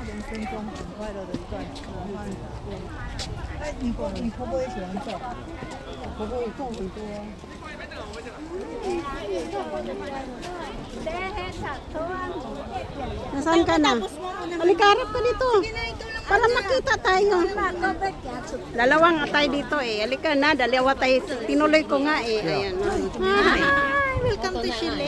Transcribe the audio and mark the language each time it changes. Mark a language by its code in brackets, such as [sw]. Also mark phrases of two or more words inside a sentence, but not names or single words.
[zh] 分钟很快乐的一段慢慢过。哎，你婆婆也喜欢照，婆婆也照很多。 [tl] Nasaan ka na? Halika, harap ka dito. Para makita tayo. Dalawang atay dito eh. Halika na, dalawa tayo. Tinuloy ko nga eh. Ayan. [en] Hi, welcome to Chile.